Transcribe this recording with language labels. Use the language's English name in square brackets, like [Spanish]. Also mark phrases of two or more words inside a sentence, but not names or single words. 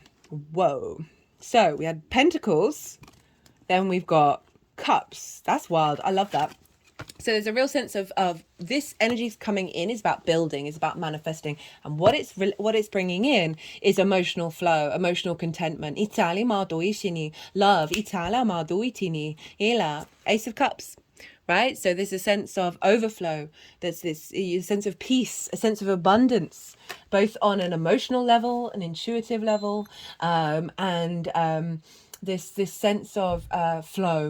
[English] Whoa. So we had Pentacles, then we've got Cups. That's wild. I love that. So there's a real sense of this energy coming in is about building, is about manifesting, and what it's bringing in is emotional flow, emotional contentment. Itali ma doishini, love. Itala ma doitini, ela. Ace of Cups. Right, so there's a sense of overflow. There's this a sense of peace, a sense of abundance, both on an emotional level, an intuitive level, and this sense of flow.